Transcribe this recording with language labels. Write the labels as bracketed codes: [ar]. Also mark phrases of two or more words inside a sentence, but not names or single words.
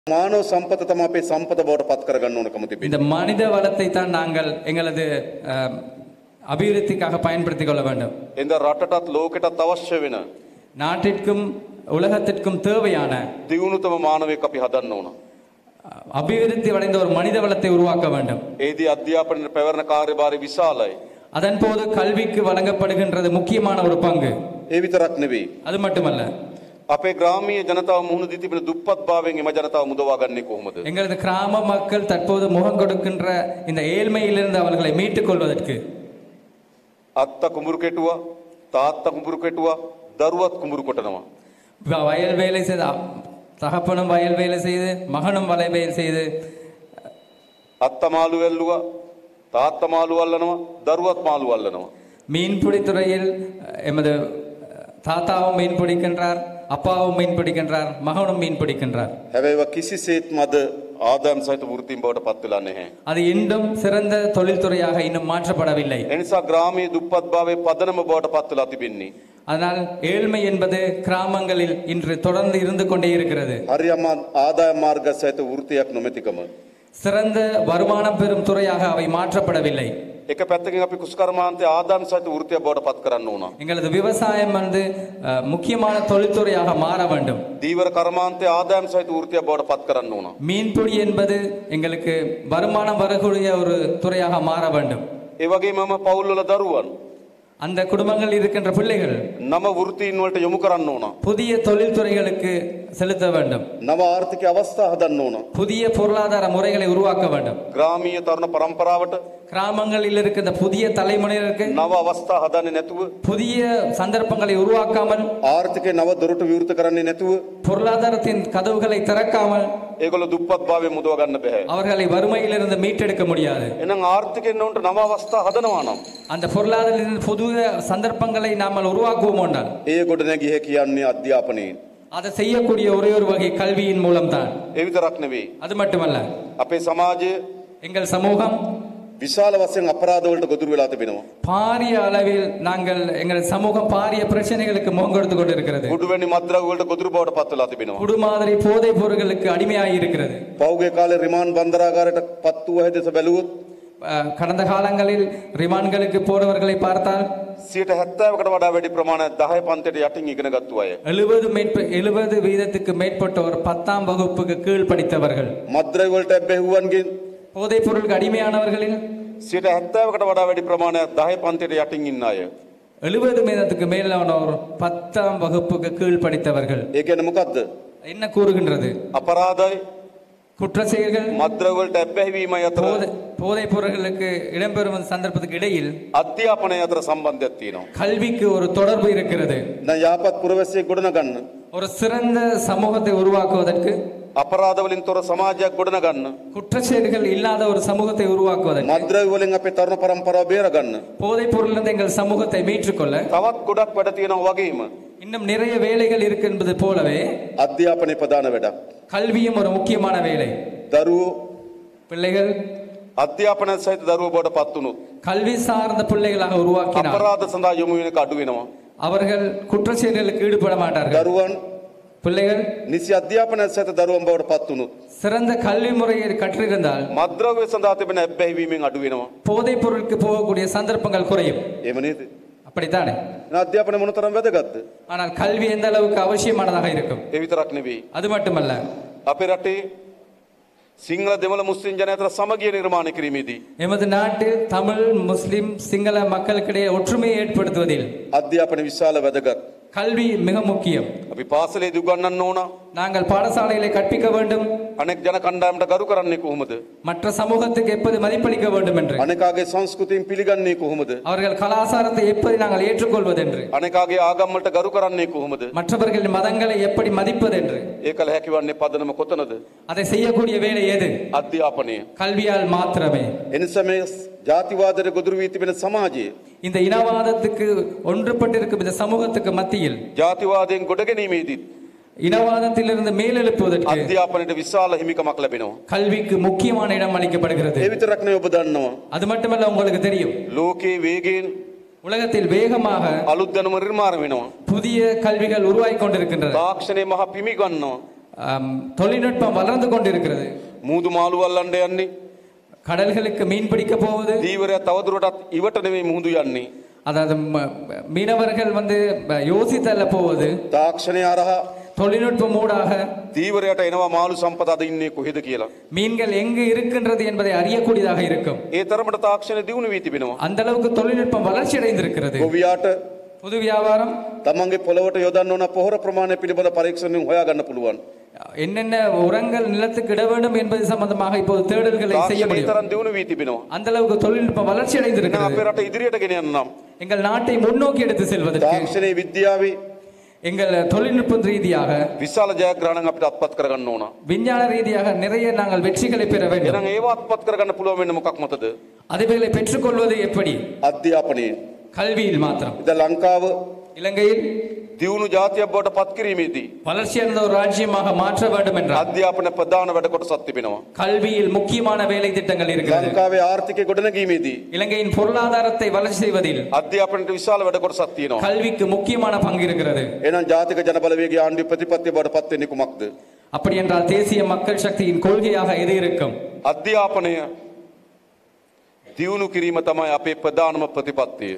[si] මානව සම්පත තමයි අපේ සම්පත බවට පත් කරගන්න ඕනකම තිබෙනවා. [ta] இந்த மனித வளத்தை தான் நாங்கள் எங்களது அபிவிருத்திக்காக பயன்படுத்திக் கொள்ள வேண்டும். [si] இந்த රටටත් ලෝකෙටත් අවශ්‍ය වෙන [ta] நாட்டிற்கும் உலகத்திற்கும் தேவையான [si] දියුණුතම මානවයෙක් අපි හදන්න ඕන. [ta] அபிவிருத்தி அடைந்த ஒரு மனித வளத்தை உருவாக்க வேண்டும். [si] ඒදී අධ්‍යාපනයේ පැවරන කාර්යභාරය විශාලයි. [ta] அதன் போது கல்விக்கு வழங்கப்படுகின்றது முக்கியமான ஒரு பங்கு. [si] ඒ විතරක් නෙවෙයි. [ta] அது மட்டுமல்ல, [si] අපේ ග්‍රාමීය ජනතාව මුහුණ දී තිබෙන දුප්පත් භාවයෙන් එම ජනතාව මුදවා ගන්නේ කොහොමද? [ta] எங்களது கிராம மக்கள் தற்போது முகம் கொடுக்கின்ற இந்த ஏழ்மையிலிருந்து அவர்களை மீட்டுக் கொள்வதற்கு [si] අත්ත කුඹුරු කෙටුවා, තාත්තා කුඹුරු කෙටුවා, දරුවත් කුඹුරු කොටනවා. [ta] வயல் வேலை செய்து தகப்பனும் வயல் வேலை செய்து மகனும் வயல் வேலை செய்து [si] අත්ත මාළු වැල්ලුවා, තාත්තා මාළු අල්ලනවා, දරුවත් මාළු අල්ලනවා. [ta] மீன்பிடி துறையில் எமது தாத்தாவும் மீன் பிடிக்கின்றார், அப்பாவும் மீன் பிடிக்கின்றார், மகனும் மீன் பிடிக்கின்றார். [si] හැබැයි කිසිසේත්ම අද ආදායම් සහිත වෘත්තීන් බවට පත් වෙලා නැහැ. [ta] அது இன்னும் சிறந்த தொழில்துறையாக இன்னும் மாற்றப்படவில்லை. [si] ඒ නිසා ග්‍රාමීය දුප්පත් භාවයේ පදනම බවට පත් වෙලා තිබෙන්නේ. [ta] அதனால் ஏழ்மை என்பது கிராமங்களில் இன்று தொடர்ந்து இருந்து கொண்டே இருக்கிறது. [si] හරියම ආදායම් මාර්ග සහිත වෘත්තියක් නොමැතිකම. [ta] சிறந்த வருமானம் பெறும் துறையாக அவை மாற்றப்படவில்லை. [si] එක පැත්තකින් අපි කුස්කර්මාන්තයේ ආදායම් සහිත වෘත්තියක් බවට පත් කරන්න ඕන. [ta] எங்களது விவசாயம் வந்து முக்கியமான தொழில்துறையாக மாற வேண்டும். [si] දීවර කර්මාන්තයේ ආදායම් සහිත වෘත්තියක් බවට පත් කරන්න ඕන. [ta] மீன்பிடி என்பது எங்களுக்கு வருமானம் வரக்கூடிய ஒரு துறையாக மாற வேண்டும். [si] ඒ වගේමම පවුල්වල දරුවන් [ta] அந்த குடும்பங்கள் இருக்கின்ற பிள்ளைகள் [si] නව වෘත්තීන් වලට යොමු කරන්න ඕන. [ta] புதிய தொழில்துறைகளுக்கு செலுத்த வேண்டும். [si] නව ආර්ථික අවස්ථා හදන්න ඕන. [ta] புதிய பொருளாதார முறைகளை உருவாக்க வேண்டும். [si] ග්‍රාමීය තරුණ පරම්පරාවට [ta] கிராமங்களில் இருக்கின்ற புதிய தலைமுறையினருக்கு [si] නව අවස්ථා හදන්නේ නැතුව, [ta] புதிய சந்தர்ப்பங்களை உருவாக்காமல், [si] ආර්ථිකේ නව දොරටු විවෘත කරන්නේ නැතුව [ta] பொருளாதாரத்தின் கதவுகளை திறக்காமல் [si] ඒගොල්ලෝ දුප්පත් භාවයෙන් මුදව ගන්න බෑ. [ta] அவர்களை வறுமையிலிருந்து மீட்டெடுக்க முடியாது. [si] එහෙනම් ආර්ථිකෙන් උන්ට නව අවස්ථා හදනවා නම් [ta] அந்த பொருளாதாரத்தின் புதிய சந்தர்ப்பங்களை நாம் உருவாக்குவோம் என்றால் [si] ඒ ගොඩ නැගී කියන්නේ අධ්‍යාපනයෙන්. [ta] அதை செய்யக்கூடிய ஒரே ஒரு வகை கல்வியின் மூலம்தான். [si] ඒ විතරක් නෙවෙයි. [ta] அது மட்டுமல்ல, [si] අපේ සමාජයේ [ta] எங்கள் சமூகம் [si] විශාල වශයෙන් අපරාධ වලට ගොදුරු වෙලා තිබෙනවා. [ta] பாரிய அளவில் எங்கள் சமூகம் பாரிய பிரச்சனைகளுக்கு முகம் கொடுத்து கொண்டிருக்கிறது. [si] කුඩුවැනි මත්ද්‍රව්‍ය වලට ගොදුරු බවට පත් වෙලා තිබෙනවා. [ta] குடு மாதிரி போதைப் பொருட்களுக்கு அடிமையாகி இருக்கிறது. [si] පෞගේ කාලේ රිමාන්ඩ් බන්දරාගාරයට පත් වූ හැදෙස බැලුවොත් [ta] கடந்த காலங்களில் ரிமான்களுக்கு போறவர்களை பார்த்தால் [si] 70%කට වඩා වැඩි ප්‍රමාණයක් 10 පන්තියට යටින් ඉගෙන ගත්තු අය. [ta] 70% மேற்பட்டோர் 10ஆம் வகுப்புக்கு கீழ் படித்தவர்கள். [si] මත්ද්‍රව්‍ය වලට බැහැවුවන්ගෙන් [ta] போதைப் பொருளுக்கு அடிமையானவர்களில் [si] 70%කට වඩා වැඩි ප්‍රමාණයක් 10 පන්තියට යටින් ඉන්න අය. [ta] 70% மேலானோர் 10ஆம் வகுப்புக்கு கீழ் படித்தவர்கள். [si] ඒ කියන්නේ මොකද්ද? [ta] என்ன கூறுகின்றது? [si] අපරාධයි, [ta] குற்ற செயல்கள், [si] මත්ද්‍රව්‍ය වලට බැහැවීමයි අතර [ta] போதைப் பொருட்களுக்கு இடம்பெறும் சந்தர்ப்பத்துக்கு இடையில் [si] අධ්‍යාපනය අතර සම්බන්ධයක් තියෙනවා. [ta] கல்விக்கு ஒரு தொடர்பு இருக்கிறது. [si] දැන් යාපත් පුරවැසියෙක් ගොඩනගන්න, [ta] ஒரு சிறந்த சமூகத்தை உருவாக்குவதற்கு, [si] අපරාධ වලින් තොර සමාජයක් ගොඩනගන්න, [ta] குற்ற செயல்கள் இல்லாத ஒரு சமூகத்தை உருவாக்குவதற்கு, [si] මත්ද්‍රව්‍ය වලින් අපේ තරුණ පරම්පරාව බේරගන්න [ta] போதைப் பொருளிலிருந்து எங்கள் சமூகத்தை மீட்டுக்கொள்ள [si] තවත් ගොඩක් වැඩ තියෙනවා වගේම [ta] இன்னும் நிறைய வேலைகள் இருக்கு என்பது போலவே [si] අධ්‍යාපනයේ ප්‍රධාන වැඩක්. [ta] கல்வியும் ஒரு முக்கியமான வேலை. [si] දරුවෝ [ta] பிள்ளைகள் [si] අධ්‍යාපනය සහිත දරුවෝ බවට පත් වුණොත් [ta] கல்வி சார்ந்த பிள்ளைகளாக உருவாக்கினால் [si] අපරාධ සඳහා යොමු වෙන එක අඩු වෙනවා. [ta] அவர்கள் குற்ற செயல்களுக்கு ஈடுபட மாட்டார்கள். [si] දරුවන් [ta] பிள்ளைகள் [si] නිසි අධ්‍යාපනය සහිත දරුවන් බවට පත් වුණොත් [ta] சிறந்த கல்வி முறையை கற்றிருந்தால் [si] මත්ද්‍රව්‍ය සඳහා තිබෙන ඇබ්බැහිවීමෙන් අඩු වෙනවා. [ta] போதைப் பொருளுக்கு போகக்கூடிய சந்தர்ப்பங்கள் குறையும். [si] එහෙම නේද? [ta] அப்படித்தானே? [si] අධ්‍යාපනය මොනතරම් වැදගත්ද? [ta] ஆனால் கல்வி எந்த அளவுக்கு அவசியமானதாக இருக்கும். [si] ඒ විතරක් නෙවෙයි. [ta] அது மட்டுமல்ல, [si] අපේ රටේ සිංහල දෙමළ මුස්ලිම් ජනතාව අතර සමගිය නිර්මාණය කිරීමේදී [ta] எமது நாட்டில் தமிழ், முஸ்லிம், சிங்கள மக்களுக்கிடையே ஒற்றுமையை ஏற்படுத்துவதில் [si] අධ්‍යාපනය විශාල වැදගත්. [ta] கல்வி மிக முக்கியம். [si] අපි පාසලේදී උගන්වන්න ඕන. [ta] நாங்கள் பாடசாலைகளை கற்பிக்க வேண்டும். [si] අනෙක් ජන කණ්ඩායමට ගරු කරන්නේ කොහොමද? [ta] மற்ற சமூகத்துக்கு எப்படி மதிப்பளிக்க வேண்டும் என்று, [si] අනෙකාගේ සංස්කෘතියෙන් පිළිගන්නේ කොහොමද? [ta] அவர்கள் கலாச்சாரத்தை எப்படி நாங்கள் ஏற்றுக்கொள்வது என்று, [si] අනෙකාගේ ආගම් වලට ගරු කරන්නේ කොහොමද? [ta] மற்றவர்களின் மதங்களை எப்படி மதிப்பது என்று, [si] ඒ කල හැකිවන්නේ පදනම කොතනද? [ta] அதை செய்யக்கூடிய வேலை எது? [si] අධ්‍යාපනය. [ta] கல்வியால் மாத்திரமே. [si] එනිසා මේ ජාතිවාදයට ගොදුරු වී තිබෙන සමාජයේ [ta] இந்த இனவாதத்துக்கு ஒன்றுபட்டிருக்கும் இந்த சமூகத்துக்கு மத்தியில் [si] ජාතිවාදයෙන් ගොඩ ගැනීමේදී [ta] இனவாதத்திலிருந்து மேலெழுப்புவதற்கு [si] අධ්‍යාපනයට විශාල හිමිකමක් ලැබෙනවා. [ta] கல்விக்கு முக்கியமான இடம் அளிக்கப்படுகிறது. [si] ඒ විතරක් නෙවෙයි, ඔබ දන්නවා [ta] அது மட்டுமல்ல, உங்களுக்கு தெரியும், [si] ලෝකයේ වේගයෙන් [ta] உலகத்தில் வேகமாக [si] අලුත් දැනුම නිර්මාණය වෙනවා. [ta] புதிய கல்விகள் உருவாகிக் கொண்டிருக்கின்றன. [si] තාක්ෂණය මහ පිමි ගන්නවා. [ta] தொழில்நுட்பம் வளர்ந்து கொண்டிருக்கிறது. [si] මූදු මාළු වල්ලන්න යන්නේ. [ta] கடல்களுக்கு மீன் பிடிக்க போவது. [si] දීවරයා තවදුරටත් ඉවට නෙමෙයි මුහුදු යන්නේ. [ta] அதாவது மீனவர்கள் யோசித்தல்ல போவது. [si] තාක්ෂණය හරහා [ta] தொழில்நுட்பம் ஊடாக [si] දීවරයට එනවා මාළු සම්පත අද ඉන්නේ කොහෙද කියලා. [ta] மீன்கள் எங்கு இருக்கின்றது என்பதை அறியக்கூடியதாக இருக்கும். [si] ඒ තරමට තාක්ෂණය දියුණු වී තිබෙනවා. [ta] அந்த அளவுக்கு தொழில்நுட்பம் வளர்ச்சி அடைந்திருக்கிறது. [si] ගොවියාට [ta] புது வியாபாரம் [si] තමන්ගේ පොළවට යොදන්න ඕන පොහොර ප්‍රමාණය පිළිබඳ පරීක්ෂණයෙන් හොයා ගන්න පුළුවන්. [ta] என்னென்ன உரங்கள் நிலத்துக்கு இட வேண்டும் என்பது சம்பந்தமாக இப்போது தேடல்களை செய்ய முடியும். [si] තරම් දියුණු වී තිබෙනවා. [ta] அந்த அளவுக்கு தொழில்நுட்பம் வளர்ச்சி அடைந்திருக்கிறது. [si] අපේ රට ඉදිරියට ගෙන යන්න නම් [ta] எங்கள் நாட்டை முன்னோக்கி எடுத்து செல்வதற்கு [si] තාක්ෂණයේ විද්‍යාවේ [ta] எங்கள் தொழில்நுட்ப ரீதியாக [si] විශාල ජයග්‍රහණයක් අපිට අත්පත් කරගන්න ඕන. [ta] விஞ்ஞான ரீதியாக நிறைய நாங்கள் வெற்றிகளை பெற வேண்டும். [si] එහෙනම් ඒව අත්පත් කරගන්න පුළුවන් වෙන්නේ මොකක් මතද? [ta] அதுகளை பெற்றுக்கொள்வது எப்படி? [si] අධ්‍යාපනයේ. [ta] கல்வியில் மாத்திரம். [si] ඉතින් ලංකාව [ta] இலங்கையில் [si] දියුණු ජාතියක් බවට පත් කිරීමේදී [ta] வளர்ச்சியடைந்த ஒரு ராஜ்யமாக மாற்ற வேண்டும் என்றால் [si] අධ්‍යාපන ප්‍රධාන වැඩ කොටසක් තිබෙනවා. [ta] கல்வியில் முக்கியமான வேலை திட்டங்கள் இருக்கிறது. [si] ලංකාවේ ආර්ථිකය ගොඩනැගීමේදී [ta] இலங்கையின் பொருளாதாரத்தை வளர்ச்சி செய்வதில் [si] අධ්‍යාපනයට විශාල වැඩ කොටසක් තියෙනවා. [ta] கல்விக்கு முக்கியமான பங்கு இருக்கிறது. [si] එහෙනම් ජාතික ජනබලවේගයේ ආණ්ඩු ප්‍රතිපත්තිය බවට පත් වෙන්නේ කුමක්ද? [ta] அப்படி என்றால் தேசிய மக்கள் சக்தியின் கொள்கையாக எது இருக்கும்? [si] අධ්‍යාපනය දියුණු කිරීම තමයි අපේ ප්‍රධානම ප්‍රතිපත්තිය.